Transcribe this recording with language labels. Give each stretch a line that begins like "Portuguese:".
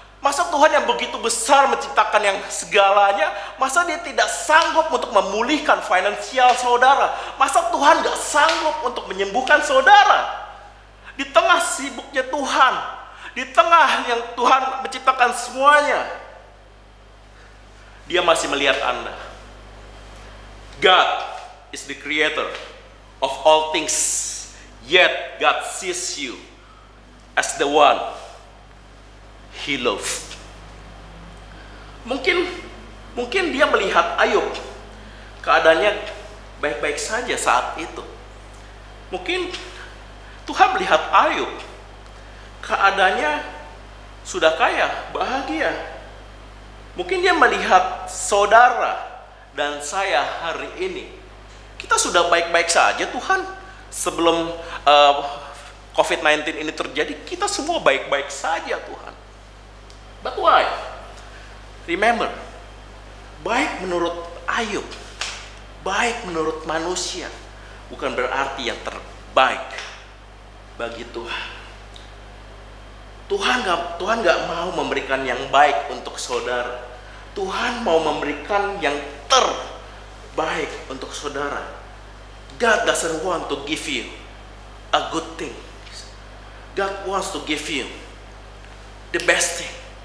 Indonesian: Masa Tuhan yang begitu besar menciptakan yang segalanya, masa Dia tidak sanggup untuk memulihkan finansial saudara? Masa Tuhan gak sanggup untuk menyembuhkan saudara? Di tengah sibuknya Tuhan, di tengah yang Tuhan menciptakan semuanya, Dia masih melihat Anda.
English: God is the creator of all things, yet God sees you as the one He loved.
Indonesian: Mungkin dia melihat Ayub, keadaannya baik-baik saja saat itu. Mungkin Tuhan melihat Ayub, keadaannya sudah kaya, bahagia. Mungkin dia melihat saudara dan saya hari ini, kita sudah baik-baik saja Tuhan. Sebelum COVID-19 ini terjadi, kita semua baik-baik saja Tuhan.
English: But why? Remember,
Indonesian: baik menurut Ayub, baik menurut manusia, bukan berarti yang terbaik bagi Tuhan. Tuhan gak mau memberikan yang baik untuk saudara. Tuhan mau memberikan yang terbaik untuk saudara.
English: God doesn't want to give you a good thing. God wants to give you the best thing.